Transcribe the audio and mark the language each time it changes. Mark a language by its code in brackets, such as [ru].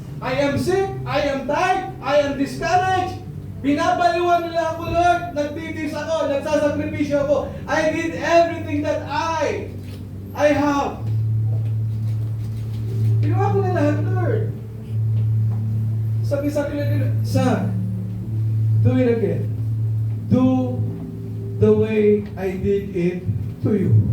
[en] I am sick, I am tired, I am discouraged. [tl] Binabaliwan nila ako, Lord. Nagtitis ako, nagsasakripisyo ako. [en] I did everything that I have. [tl] Ginawa ko na lahat, Lord. Sabi-sabi nila, [en] Son, do it again. Do the way I did it to you.